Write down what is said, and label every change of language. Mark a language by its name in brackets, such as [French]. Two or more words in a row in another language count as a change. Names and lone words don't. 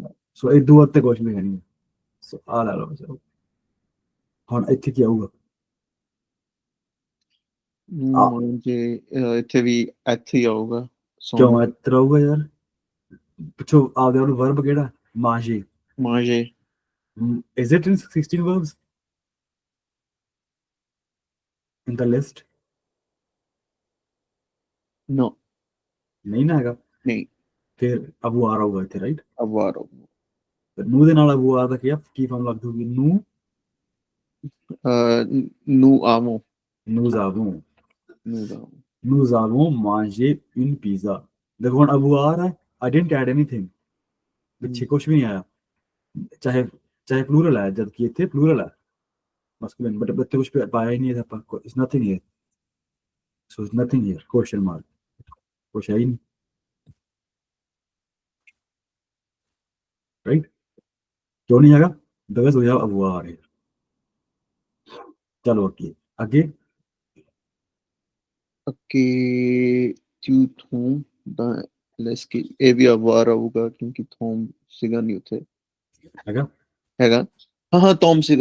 [Punjabi] ਸੋ ਇਹ ਦੋ ਤੇ ਕੁਝ ਵੀ ਹੈ ਨਹੀਂ। ਸੋ ਆ ਲੈ ਲਓ। ਚਲੋ ਹੁਣ ਇੱਥੇ ਕੀ ਆਊਗਾ? ਜੇ ਇੱਥੇ ਵੀ ਇੱਥੇ ਹੀ ਆਊਗਾ ਕਿਉਂ ਇੱਧਰ ਆਊਗਾ ਯਾਰ? ਪਿੱਛੋਂ ਆਪਦੇ ਉਹਨੂੰ ਵਰਬ ਕਿਹੜਾ? ਮਾਂਜੇ। ਮਾਂਜੇ [English] Is it in 16 verbs in the list? [Punjabi] ਨੋ ਨਹੀਂ ਨਾ ਹੈਗਾ। ਨਹੀਂ ਫਿਰ ਅਬੂਆਰ ਆਊਗਾ ਇੱਥੇ, ਰਾਈਟ? ਅਵਾਰ ਨੂੰ ਦੇ ਨਾਲ ਅਬੂਆਰ ਦਾ ਕੀ ਫਾਰਮ ਲੱਗ ਜੂਗੀ? [French] nous avons nous avons nous avons nous avons mangé une pizza। [Punjabi] ਦੇਖੋ ਹੁਣ ਅਬੂਆਰ ਹੈ, [English] I didn't add anything, [Punjabi] ਪਿੱਛੇ ਕੁਝ ਵੀ ਨਹੀਂ ਆਇਆ, ਚਾਹੇ ਪਲੂਰਲ ਹੈ, ਜਦ ਕਿ ਇੱਥੇ ਪਲੂਰਲ ਹੈ masculine, ਬਟ ਇੱਥੇ ਕੁਝ ਪਾਇਆ ਹੀ ਨਹੀਂ ਹੈ ਆਪਾਂ। [English] it's nothing here, so it's nothing here, question mark, [Punjabi] ਕੁਛ ਹੈ ਹੀ ਨਹੀਂ, ਰਾਈਟ? ਕਿਉਂ ਨਹੀਂ ਹੈਗਾ? [English] because we have ਅਬੂਆਰ here। [Punjabi] ਚਲੋ ਅੱਗੇ ਕਿਉਂ ਥੋਮ ਦਾ ਲੈਸ ਕੀ ਇਹ ਵੀ ਅਵਾਰ ਆਊਗਾ ਕਿਉਂਕਿ ਥੋਮ ਸੀਗਾ ਨਹੀਂ ਉੱਥੇ। ਹੈਗਾ ਹਾਂ ਤੋਮ ਸੀਗਾ